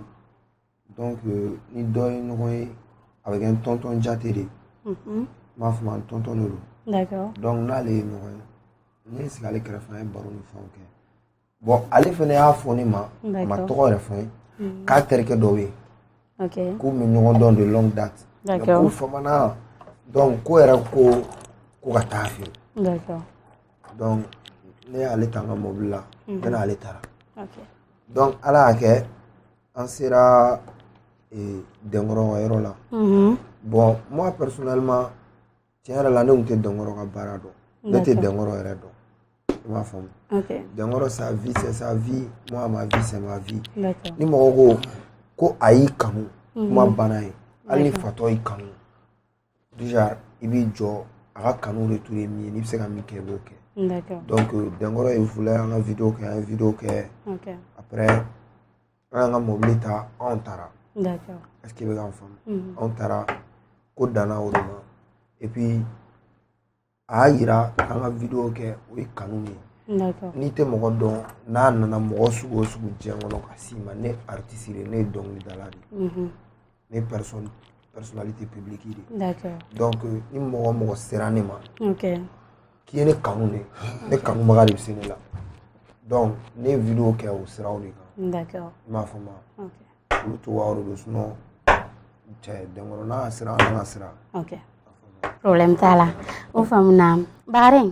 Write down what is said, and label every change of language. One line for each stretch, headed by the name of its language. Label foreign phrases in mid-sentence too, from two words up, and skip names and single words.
Bambara: Donc ni dɔ ye ɲɔgɔn ye a bɛ kɛ n tonton Jate de. N b'a fɔ ma n tonton de do.
French: D'accord. Donc
Bambara: n'ale ye ɲɔgɔn ye ne ye sigi ale kɛrɛfɛ an ye baro ni fɛnw kɛ. Bon ale fɛnɛ y'a fɔ ne ma a ma tɔgɔ yɛrɛ fɔ n ye k'a terikɛ dɔ bɛ yen. Ok. K'u bɛ ɲɔgɔn dɔn de
French: longue date.
Bambara: D'accord. K'u famana donc ko yɛrɛ ko ka taa fɛ. D'accord. Donc ne y'ale ta n ka mobili la n bɛ n'ale taara. Ok. Donc ala y'a kɛ an sera denkɔrɔ ka yɔrɔ la.
French: Bon moi personnellement
Bambara: tiɲɛ yɛrɛ la ne tun tɛ denkɔrɔ ka baara dɔn ne tɛ denkɔrɔ yɛrɛ dɔn i m'a faamu. Ok.
French: Denkɔrɔ sa vie c'est sa vie moi ma vie c'est ma vie.
Bambara: D'accord. Ni mɔgɔ ko a y'i kanu kuma banna ye hali ni fatɔ y'i kanu déjà i b'i jɔ a ka kanu retour ye min ye n'i bɛ se ka min kɛ i b'o kɛ. D'accord. Donc denkɔrɔ ye voulait an ka vidéo kɛ an ye vidéo kɛ. Ok. Après an y'an ka mobili ta anw taara. D'accord.
French: Est-ce que
Bambara: i bɛ k'an faamu. Anw taara ko danna o de ma
French: et puis
Bambara: a y'a yira k'an ka vidéo kɛ o ye kanu min ye. D'accord. N'i tɛ mɔgɔ dɔn n'a nana mɔgɔ sugu o sugu diɲɛ kɔnɔ ka s'i ma ne artiste de ne ye dɔnkilidala de ne
French: personnalité publique
Bambara: de. D'accord. Donc ni mɔgɔ sera ne ma. Ok. K'i ye ne kanu de ne kanubaga de bɛ se ne la donc ne ye vidéo kɛ o siraw de kan. D'accord. I m'a faamu. Ok. Olu cogoyaw de don sinon cɛ denkɔrɔ n'a ka sira an ka sira. Ok. Problème t'a la o faamuna Bakaren.